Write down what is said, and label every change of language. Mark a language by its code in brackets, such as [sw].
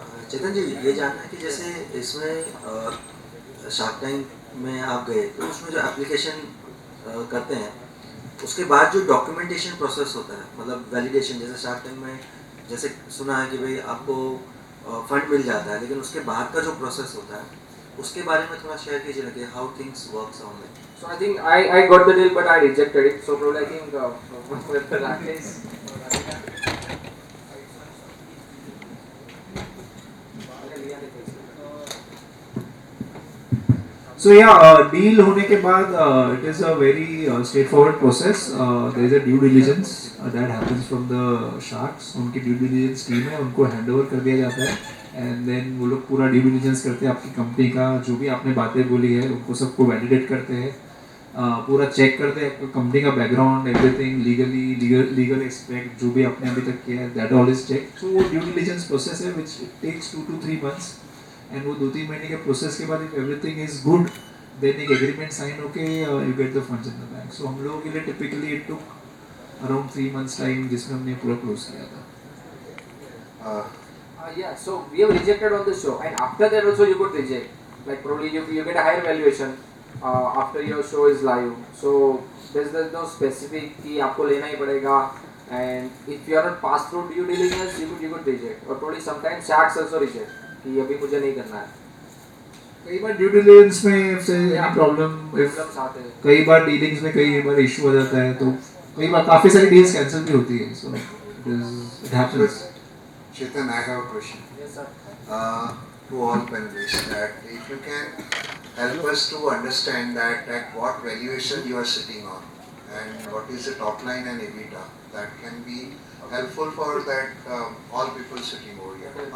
[hi] चेतन जी, ये जानना है कि जैसे इसमें शार्क टैंक में आप गए तो उसमें जो एप्लीकेशन करते हैं उसके बाद जो डॉक्यूमेंटेशन प्रोसेस होता है, मतलब वैलिडेशन, जैसे शार्क टैंक में जैसे सुना है कि भाई आपको फंड मिल जाता है, लेकिन उसके बाद का जो प्रोसेस होता है उसके बारे में थोड़ा शेयर कीजिए ना कि [en] How things works on it. So I think I got the deal, but I rejected it. So probably I think Rakesh. So yeah, deal [hi] होने के बाद [en] it is a very straightforward process. There is a due diligence that happens from the sharks. [hi] उनकी due diligence team है, उनको handover कर दिया जाता है, [en] and then [hi] वो लोग पूरा due diligence करते हैं आपकी कंपनी का, जो भी आपने बातें बोली है उनको सबको validate करते हैं, पूरा चेक करते हैं कंपनी का बैकग्राउंड, [en] everything legal aspect [hi] जो भी आपने अभी तक किया है, [en] That all is check. So [hi] वो ड्यू डिलिजेंस प्रोसेस है [en] which takes 2 to 3 months, and [hi] वो 2-3 महीने के प्रोसेस के बाद [en] If everything is good then एक agreement sign होके you get the funds in the bank. [hi] सो हम लोगों के लिए typically [en] it took around [hi] 3 months time, जिसमें हमने पूरा क्लोज किया था. [en] Yeah, so we have rejected on the show, and after that also you could reject. like probably you get a higher valuation after your show is live. So there's no specific [hi] कि आपको लेना ही पड़ेगा, [en] and if you are not pass through due diligence you could reject, or probably sometimes sharks also reject [hi] कि अभी मुझे नहीं करना है. कई बार ड्यू डिलिजेंस में एनी प्रॉब्लम, Problems आते हैं. कई बार डीलिंग्स में कई बार इशू हो जाता है, तो कई बार काफी सारी डील्स कैंसिल भी होती है. [en] So it happens. Chetan, I have a question Yes sir. to all panelists, that if you can help us to understand that at what valuation you are sitting on and what is the top line and EBITDA, that can be helpful for that all people sitting over here.